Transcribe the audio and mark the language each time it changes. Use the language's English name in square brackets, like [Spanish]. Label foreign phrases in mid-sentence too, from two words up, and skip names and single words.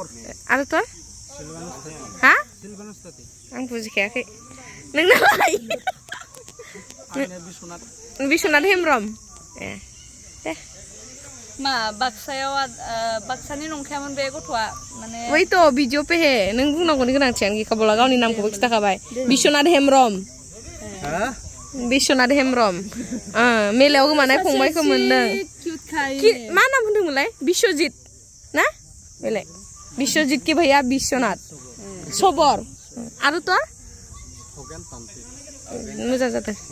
[Bodo] आरो तो हा आं बुजिखायाखै नोंनालाय बिश्वनाथ हेमब्रम ए दे मा बाक्सायाव बाक्सानि नंखायामोन बे गथ'आ माने [Hindi] वही तो भिडिअ पे है [Bodo] नों बुंनांगौनि गोनांथियानो गैखाबावला गावनि नामखौबो खिथाखाबाय बिश्वनाथ हेमब्रम बिश्वनाथ हेमब्रम मेलायाव गोमानाय फंबायखौ मोनदों मा नाम होनदोंमोनलाय बिश्वजित ना बेलाय बिश्वजित की भैया विश्वनाथ सबर आरो तो मोजां जादों